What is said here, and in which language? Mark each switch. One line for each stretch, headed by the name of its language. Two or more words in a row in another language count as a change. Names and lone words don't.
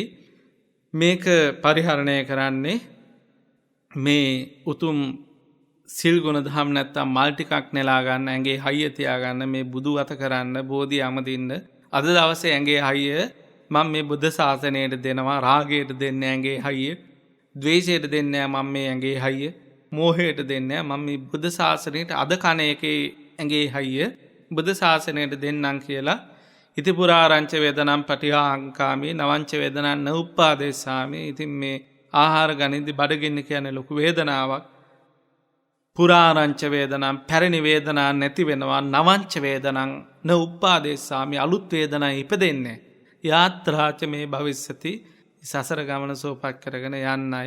Sinhala: මේක පරිහරණය කරන්නේ මේ උතුම් සිල් ගුණ දහම් නැත්තම් මල් ටිකක් නෙලා ගන්න, ඇඟේ හයිය තියාගන්න, මේ බුදු වත කරන්න, බෝධි අමදින්න. අද දවසේ ඇඟේ හයිය මම මේ බුද්ධ ශාසනයට දෙනවා. රාගයට දෙන්නේ ඇඟේ හයිය, ද්වේෂයට දෙන්නේ මම මේ ඇඟේ හයිය, මෝහයට දෙන්නේ මම මේ බුද්ධ ශාසනයට අද කණ එකේ ඇඟේ හයිය බුද්ධ ශාසනයට දෙන්නම් කියලා.
Pali: ඉති පුරාරංච වේදනම් පටිහාංකාමී නවංච වේදනං නඋප්පාදේසාමි.
Sinhala: ඉතින් මේ ආහාර ගනිද්දි බඩගින්න කියන්නේ ලොකු වේදනාවක්.
Pali: පුරාරංච වේදනම්
Sinhala: පැරණි වේදනා නැති වෙනවා.
Pali: නවංච වේදනං නඋප්පාදේසාමි
Sinhala: අලුත් වේදනා ඉපදෙන්නේ.
Pali: යාත්‍රාච මේ භවිස්සති
Sinhala: සසර ගමන සෝපක් කරගෙන යන්නයි.